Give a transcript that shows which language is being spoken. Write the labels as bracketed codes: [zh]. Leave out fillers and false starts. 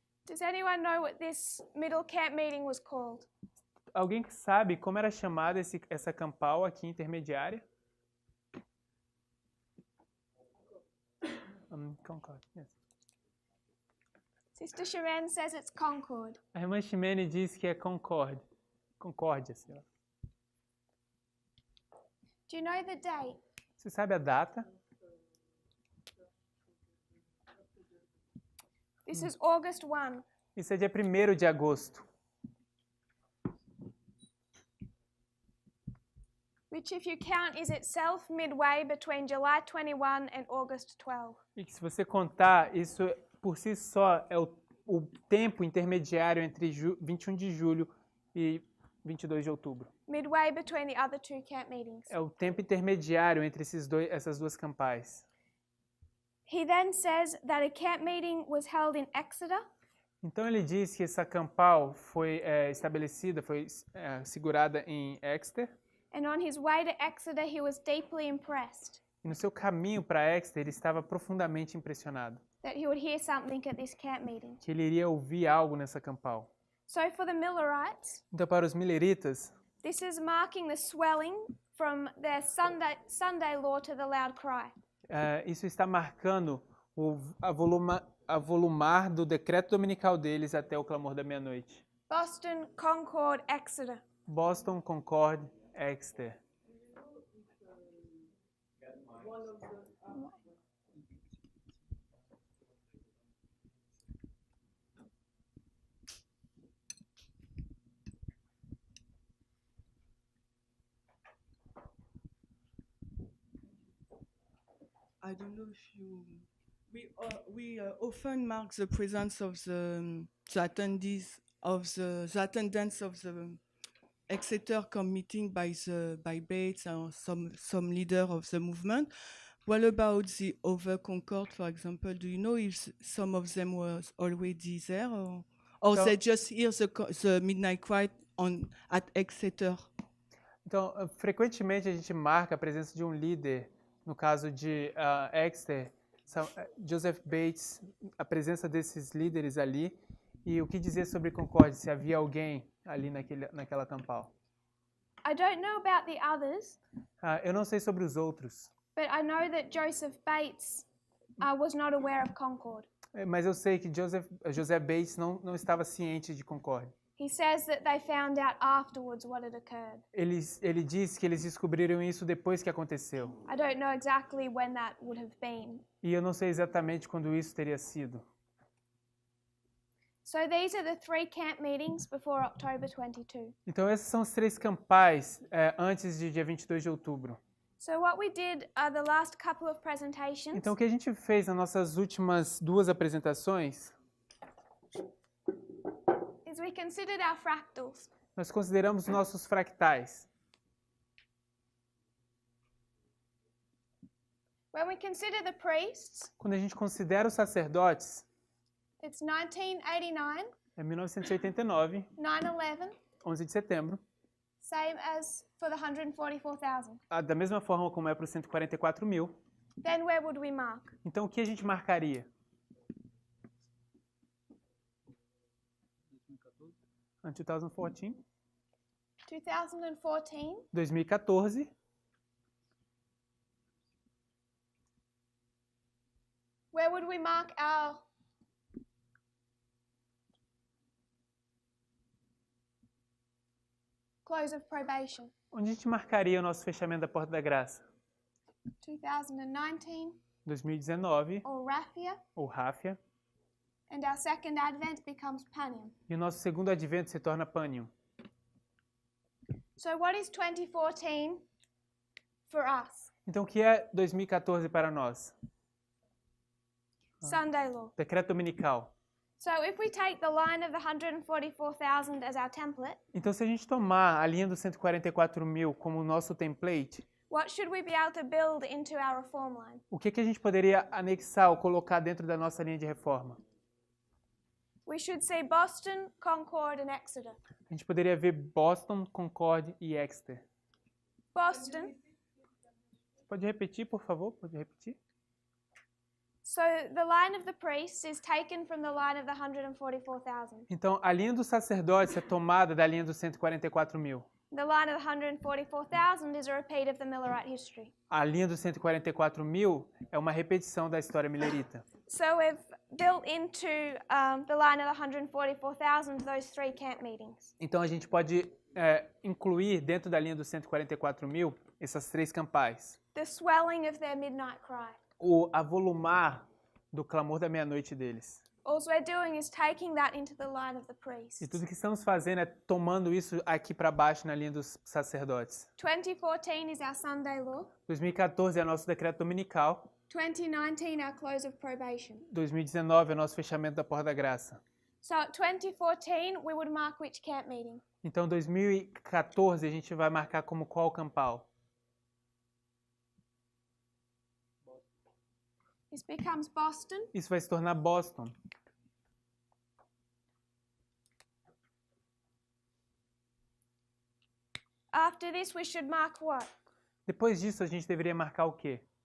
[en] Does anyone know what this middle camp meeting was called? [pt] Alguém que sabe como era chamada essa campal aqui intermediária? [en] Concord, yes. Sister Sharon says it's Concord. [pt] A irmã Ximene diz que é Concord. Concórdia, sei lá. [en] Do you know the date? [pt] Você sabe a data? [en] This is August 1. [pt] Isso é dia 1º de agosto. [en] Which, if you count, is itself midway between July 21 and August 12. [pt] E que se você contar, isso por si só é o tempo intermediário entre 21 de julho e 22 de outubro. [en] Midway between the other two camp meetings. [pt] É o tempo intermediário entre essas duas campais. [en] He then says that a camp meeting was held in Exeter. [pt] Então ele diz que essa campal foi estabelecida, foi segurada em Exeter. [en] And on his way to Exeter, he was deeply impressed [pt] E no seu caminho para Exeter, ele estava profundamente impressionado. [en] that he would hear something at this camp meeting. [pt] Que ele iria ouvir algo nessa campal. [en] So for the Millerites, [pt] Então para os milleritas, [en] this is marking the swelling from their Sunday law to the loud cry. [pt] Isso está marcando a volumar do decreto dominical deles até o clamor da meia-noite. [en] Boston, Concord, Exeter. [pt] Boston, Concord, Exeter. [en] I don't know if you. We often mark the presence of the attendees of the attendance of the Exeter camp meeting by Bates or some leader of the movement. What about the other Concord, for example? Do you know if some of them was already there, or So- they just hear the midnight cry at Exeter? [pt] Então, frequentemente a gente marca a presença de um líder, no caso de Exeter, Joseph Bates, a presença desses líderes ali, e o que dizer sobre Concord, se havia alguém ali naquela campal. [en] I don't know about the others, [pt] Eu não sei sobre os outros, [en] but I know that Joseph Bates was not aware of Concord. [pt] mas eu sei que José Bates não estava ciente de Concord. [en] He says that they found out afterwards what had occurred. [pt] Ele diz que eles descobriram isso depois que aconteceu. [en] I don't know exactly when that would have been. [pt] E eu não sei exatamente quando isso teria sido. [en] So these are the 3 camp meetings before October 22. [pt] Então, esses são os 3 campais antes de dia 22 de outubro. [en] So what we did the last couple of presentations [pt] Então, o que a gente fez nas nossas últimas 2 apresentações, [en] is we considered our fractals. [pt] nós consideramos nossos fractais. [en] When we consider the priests, [pt] Quando a gente considera os sacerdotes, [en] it's 1989, [pt] é 1989, [en] 9/11, [pt] 11 de setembro, [en] same as for the 144,000. [pt] da mesma forma como é para os 144 mil. [en] Then where would we mark? [pt] Então, o que a gente marcaria? Em 2014, 2014, 2014, [en] where would we mark our close of probation? [pt] onde a gente marcaria o nosso fechamento da Porta da Graça? [en] 2019 [pt] 2019, [en] or Raphia, [pt] ou Ráfia, [en] and our second advent becomes Panium. [pt] e o nosso segundo advento se torna Pânium. [en] So what is 2014 for us? [pt] Então, o que é 2014 para nós? [en] Sunday law. [pt] Decreto dominical. [en] So if we take the line of the 144,000 as our template, [pt] Então, se a gente tomar a linha dos 144 mil como o nosso template, [en] what should we be able to build into our reform line? [pt] o que a gente poderia anexar ou colocar dentro da nossa linha de reforma? [en] We should say Boston, Concord, and Exeter. [pt] A gente poderia ver Boston, Concord e Exeter. [en] Boston. [pt] Pode repetir, por favor? Pode repetir? [en] So the line of the priests is taken from the line of the 144,000. [pt] Então, a linha dos sacerdotes é tomada da linha dos 144.000. [en] The line of the 144,000 is a repeat of the Millerite history. [pt] A linha dos 144.000 é uma repetição da história milerita. [en] So we've built into the line of the 144,000 those 3 camp meetings. [pt] Então, a gente pode incluir dentro da linha dos 144.000 essas 3 campais. [en] The swelling of their midnight cry. [pt] O avolumar do clamor da meia-noite deles. [en] All we're doing is taking that into the line of the priests. [pt] E tudo que estamos fazendo é tomando isso aqui para baixo na linha dos sacerdotes. [en] 2014 is our Sunday law. [pt] 2014 é nosso decreto dominical. [en] 2019 our close of probation. [pt] 2019 é nosso fechamento da porta da graça. [en] So 2014 we would mark which camp meeting? [pt] Então, 2014 a gente vai marcar como qual campal? [en] This becomes Boston. [pt] Isso vai se tornar Boston. [en] After this we should mark what? [pt] Depois disso, a gente deveria marcar o quê?